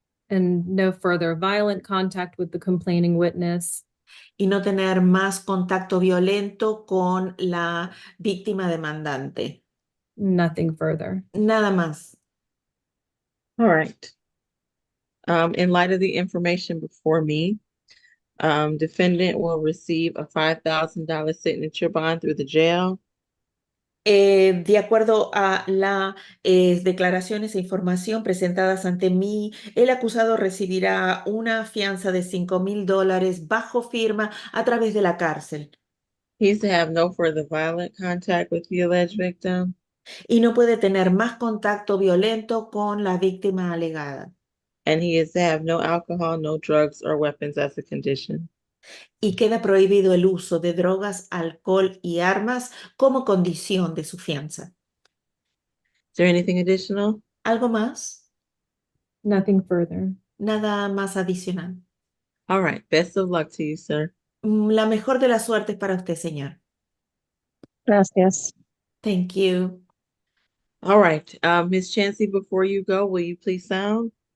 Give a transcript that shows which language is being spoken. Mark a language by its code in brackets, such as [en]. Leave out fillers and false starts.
[en] And no further violent contact with the complaining witness. [es] Y no tener más contacto violento con la víctima demandante. [en] Nothing further. [es] Nada más. [en] All right. In light of the information before me, Defendant will receive a $5,000 signature bond through the jail. [es] De acuerdo a las declaraciones e información presentadas ante mí, el acusado recibirá una fianza de $5,000 bajo firma a través de la cárcel [en] He's to have no further violent contact with the alleged victim. [es] y no puede tener más contacto violento con la víctima alegada. [en] And he is to have no alcohol, no drugs, or weapons as a condition. [es] Y queda prohibido el uso de drogas, alcohol y armas como condición de su fianza. [en] Is there anything additional? [es] ¿Algo más? [en] Nothing further. [es] Nada más adicional. [en] All right. Best of luck to you, sir. [es] La mejor de las suertes para usted, señor. Gracias. [en] Thank you. All right. Ms. Chancey, before you go, will you please sound?